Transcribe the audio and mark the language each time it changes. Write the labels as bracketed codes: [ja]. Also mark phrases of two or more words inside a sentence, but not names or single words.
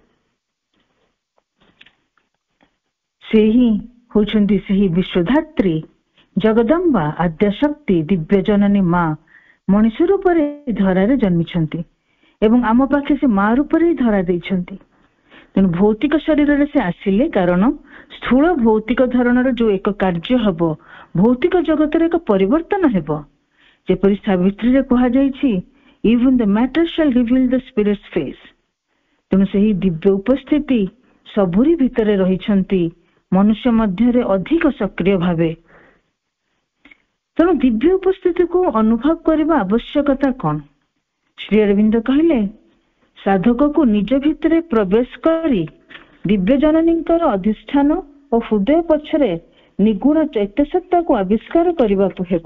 [or] ସେ ହିଁ ହଉଛନ୍ତି ସେହି ବିଶ୍ୱଧାତ୍ରୀ, ଜଗଦମ୍ବା, ଆଦ୍ୟାଶକ୍ତି, ଦିବ୍ୟ ଜନନୀ ମା ମଣିଷ ରୂପରେ ଧରାରେ ଜନ୍ମିଛନ୍ତି ଏବଂ ଆମ ପାଖେ ସେ ମା ରୂପରେ ହିଁ ଧରା ଦେଇଛନ୍ତି। ତେଣୁ ଭୌତିକ ଶରୀରରେ ସେ ଆସିଲେ କାରଣ ସ୍ଥୂଳ ଭୌତିକ ଧରଣର ଯୋଉ ଏକ କାର୍ଯ୍ୟ ହବ, ଭୌତିକ ଜଗତରେ ଏକ ପରିବର୍ତ୍ତନ ହେବ। ଯେପରି ସାବିତ୍ରୀରେ କୁହାଯାଇଛି, [en] even the matter shall reveal the spirit's face। [or] ତେଣୁ ସେହି ଦିବ୍ୟ ଉପସ୍ଥିତି ସବୁରି ଭିତରେ ରହିଛନ୍ତି, ମନୁଷ୍ୟ ମଧ୍ୟରେ ଅଧିକ ସକ୍ରିୟ ଭାବେ। ତେଣୁ ଦିବ୍ୟ ଉପସ୍ଥିତିକୁ ଅନୁଭବ କରିବା ଆବଶ୍ୟକତା କଣ? ଶ୍ରୀ ଅରବିନ୍ଦ କହିଲେ, ସାଧକକୁ ନିଜ ଭିତରେ ପ୍ରବେଶ କରି ଦିବ୍ୟ ଜନନୀଙ୍କର ଅଧିଷ୍ଠାନ ଓ ହୃଦୟ ପଛରେ ନିଗୁଣ ଚୈତ୍ୟ ସତ୍ତାକୁ ଆବିଷ୍କାର କରିବାକୁ ହେବ।